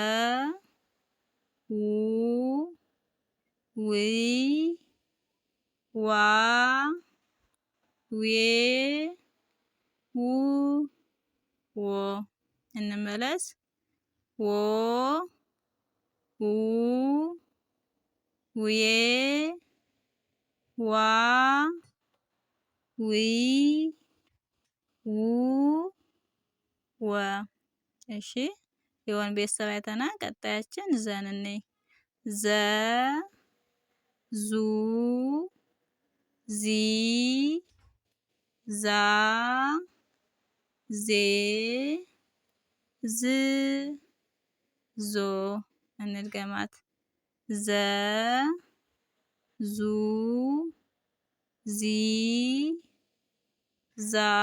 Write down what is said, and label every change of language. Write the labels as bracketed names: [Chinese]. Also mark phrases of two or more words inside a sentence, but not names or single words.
[Amharic] ው ዊ ዋ ዌ ው ዎ እንመለስ ዎ ው ዌ ዋ ዊ ው ወ። እሺ የወን ቤተሰብ አይተናል። ቀጣያችን ዘን እንይ ዘ ዙ ዚ ዛ ዜ ዝ ዞ እንድገማት ዘ ዙ ዚ ዛ